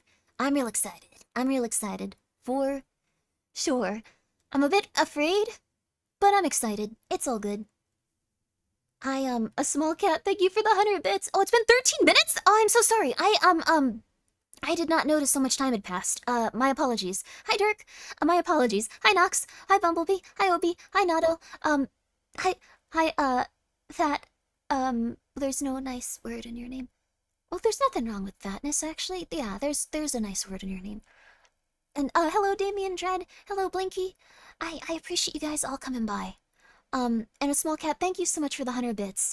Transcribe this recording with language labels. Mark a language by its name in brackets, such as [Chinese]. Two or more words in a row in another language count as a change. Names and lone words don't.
[English] I'm real excited. For sure. I'm a bit afraid, but I'm excited. It's all good. A small cat, thank you for the 100 bits. Oh, it's been 13 minutes? Oh, I'm so sorry. I did not notice so much time had passed. My apologies. Hi, Dirk. My apologies. Hi, Nox. Hi, Bumblebee. Hi, Obi. Hi, Nado. Fat. There's no nice word in your name. Well, there's nothing wrong with fatness, actually. Yeah, there's a nice word in your name. And, hello, Damien Dread. Hello, Blinky. I appreciate you guys all coming by. And a small cat, thank you so much for the 100 bits.